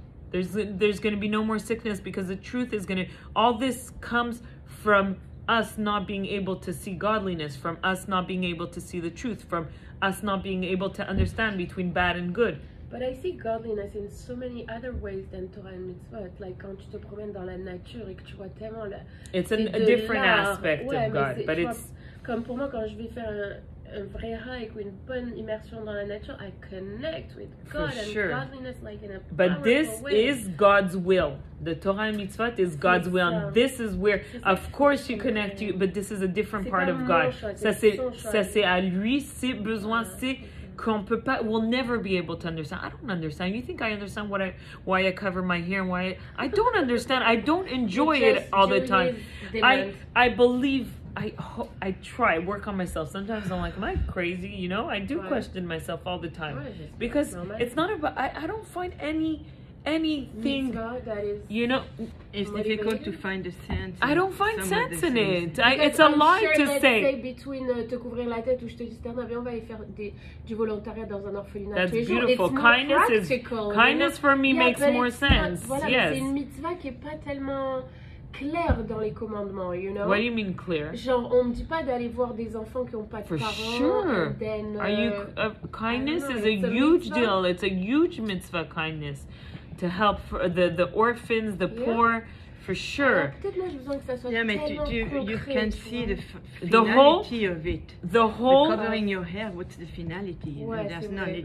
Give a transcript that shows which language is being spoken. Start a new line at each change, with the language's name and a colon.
English: There's going to be no more sickness because the truth is going to, all this comes from us not being able to see godliness, from us not being able to see the truth, from us not being able to understand between bad and good. But I see godliness in so many other ways than Torah and mitzvot.
French: Like quand tu te promènes dans la nature et que tu vois tellement la...
English: It's a different aspect of God, but it's...
French: Comme pour moi, quand je vais faire un vrai hike ou une bonne immersion dans la nature,
English: I connect with God and godliness like in a powerful way. But this is God's will. The Torah and mitzvot is God's will. And this is where, of course, you connect you, but this is a different part of God.
French: Ça c'est à lui, c'est besoin, c'est qu'on peut pas,
English: we'll never be able to understand. I don't understand. You think I understand why I cover my hair and why I don't understand. I don't enjoy it all the time. I believe, I try, work on myself. Sometimes I'm like, am I crazy? You know, I do question myself all the time. Because it's not about, I don't find anything that is, you know, it's difficult to find a sense. I don't find sense in it. It's a lie to say.
French: Between te couvrir la tête ou je te dis Sterna, viens, on va aller faire du volontariat dans un orphelinat.
English: That's beautiful. Kindness for me makes more sense.
French: Voilà,
English: yes.
French: C'est une mitzvah qui est pas tellement claire dans les commandements, you know.
English: What do you mean clear?
French: Genre, on me dit pas d'aller voir des enfants qui ont pas de parents.
English: For sure. And then, are you kindness is a huge deal. It's a huge mitzvah, kindness. To help for the orphans, the poor, for sure. Yeah, but you can see the finality of it. The whole covering your hair. What's the finality? There's none.